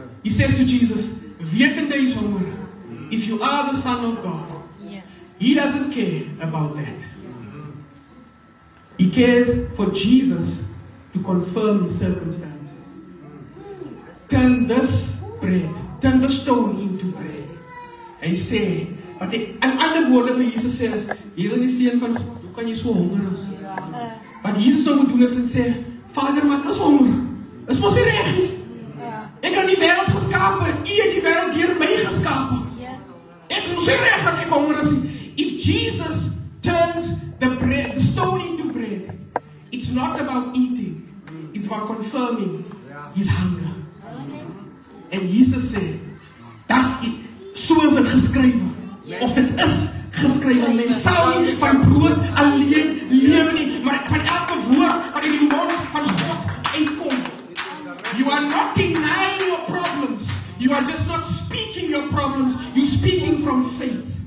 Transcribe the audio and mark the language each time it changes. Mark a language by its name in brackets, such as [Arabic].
[English] He says to Jesus, [Afrikaans] wetende is honger. [English] If you are the Son of God, he doesn't care about that. He cares for Jesus to confirm his circumstances. Turn this bread, turn the stone into bread. [Afrikaans] Hy sê, wat ek in ander woorde vir Jesus sê is, hier is die seun van God, hoe kan jy so honger is? Wat Jesus nou moet doen is en sê, Vader, maar ek is honger. Is mos nie reg nie. Ek het die wêreld geskape, U het die wêreld deur my geskape. Ek is mos nie reg dat ek honger is nie. [English] If Jesus turns the stone into bread, it's not about eating, it's about confirming his hunger. [Afrikaans] En Jesus sê, das is soos dit geskrywe, of dit is geskrywe, mens sal nie van brood alleen lewe nie, maar van elke woord wat in die mond van God uitkom. [English] You are not denying your problems, you are just not speaking your problems, you're speaking from faith.